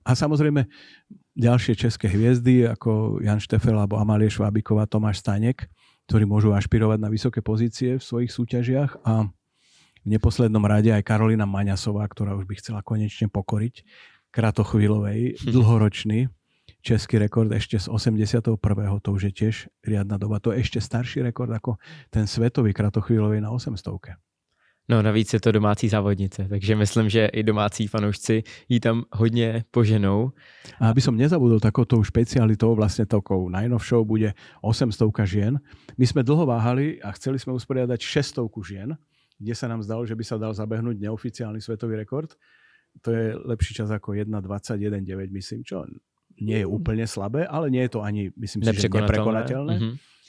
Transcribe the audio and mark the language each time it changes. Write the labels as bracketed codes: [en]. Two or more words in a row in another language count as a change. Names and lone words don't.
[sk] A samozrejme ďalšie české hviezdy ako Jan Štefel alebo Amálie Švábiková, Tomáš Staněk, ktorí môžu ašpirovať na vysoké pozície v svojich súťažiach a v neposlednom rade aj Karolina Maňasová, ktorá už by chcela konečne pokoriť Kratochvílovej, dlhoročný český rekord ešte z 81. To už je tiež riadna doba. To je ešte starší rekord ako ten svetový Kratochvílovej na 800. [cs] No navíc je to domácí závodnice, takže myslím, že i domácí fanoušci jí tam hodně poženou. [sk] A aby som nezabudol takouto špecialitou, vlastne takou najnovšou bude 800 žien. My sme dlho váhali a chceli sme usporiadať 600 žien, kde sa nám zdalo, že by sa dal zabehnúť neoficiálny svetový rekord. To je lepší čas ako 1:21:9, myslím, čo nie je úplne slabé, ale nie je to ani, myslím si, že neprekonateľné.